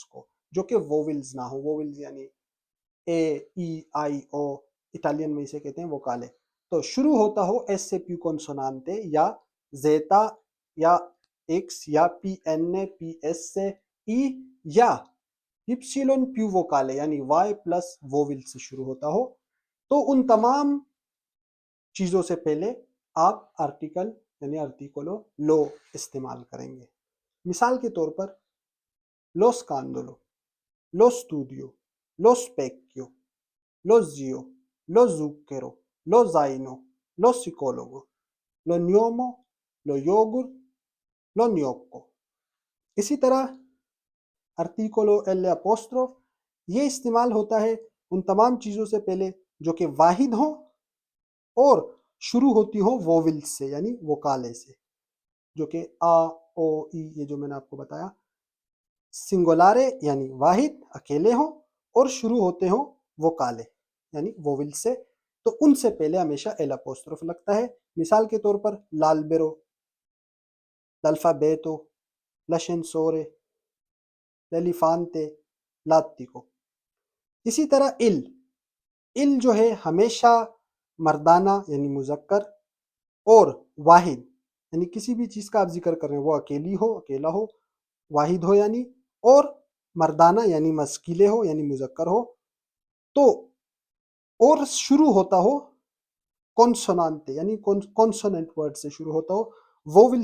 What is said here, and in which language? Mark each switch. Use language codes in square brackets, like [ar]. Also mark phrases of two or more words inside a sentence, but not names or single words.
[ur] کو جو کہ ووولز نہ ہو، ووولز یعنی اے ای آئی او، اٹالین میں اسے کہتے ہیں ووکالے، تو شروع ہوتا ہو [it] esse più consonante, [ur] یا زیتا یا ایکس یا پی این پی ایس سے ای، یا [it] ipsilon più vocale [ur] یعنی [en] y plus vowel [ur] سے شروع ہوتا ہو، تو ان تمام چیزوں سے پہلے آپ آرٹیکل یعنی articolo لو استعمال کریں گے۔ [it] مثال کے طور پر lo scandalo، lo studio، lo specchio، lo zio، lo zucchero، lo zaino، lo psicologo، lo gnomo، lo yogurt، lo gnocco۔ [ur] اسی طرح [it] articolo L apostrophe [ur] یہ استعمال ہوتا ہے ان تمام چیزوں سے پہلے جو کہ واحد ہوں اور شروع ہوتی ہوں ووول سے یعنی وکالے سے، جو کہ آ او ای، یہ جو میں نے آپ کو بتایا، سنگولارے یعنی واحد اکیلے ہوں اور شروع ہوتے ہوں وکالے یعنی ووول سے، تو ان سے پہلے ہمیشہ [en] L apostrophe [ur] لگتا ہے۔ مثال کے طور پر لالبرو، [it] l'alfabeto، l'ascensore، l'elefante، l'attico۔ [ur] اسی طرح ال جو ہے ہمیشہ مردانہ یعنی مذکر اور واحد، یعنی کسی بھی چیز کا آپ ذکر کر رہے ہیں وہ اکیلی ہو، اکیلا ہو، واحد ہو یعنی، اور مردانہ یعنی مسکیلے ہو یعنی مذکر ہو، تو اور شروع ہوتا ہو کونسونانتے یعنی [en] consonant word [ur] سے شروع ہوتا ہو، ووول